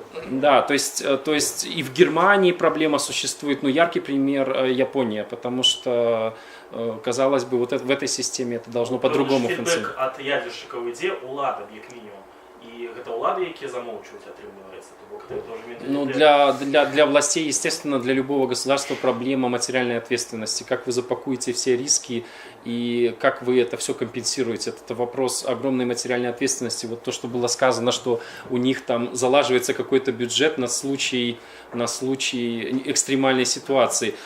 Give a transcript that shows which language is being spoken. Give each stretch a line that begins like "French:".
Russian: Да, то есть и в Германии проблема существует, но яркий пример Япония, потому что, казалось бы, вот в этой системе это должно по-другому функционировать.
Belarusian: От ядерщиков ідзе улада, як мінімум. І гэта улады, які замовчваюць, атрымліваецца.
Russian: Ну, для властей, естественно, для любого государства проблема материальной ответственности. Как вы запакуете все риски и как вы это все компенсируете. Это вопрос огромной материальной ответственности. Вот то, что было сказано, что у них там залаживается какой-то бюджет на случай экстремальной ситуации.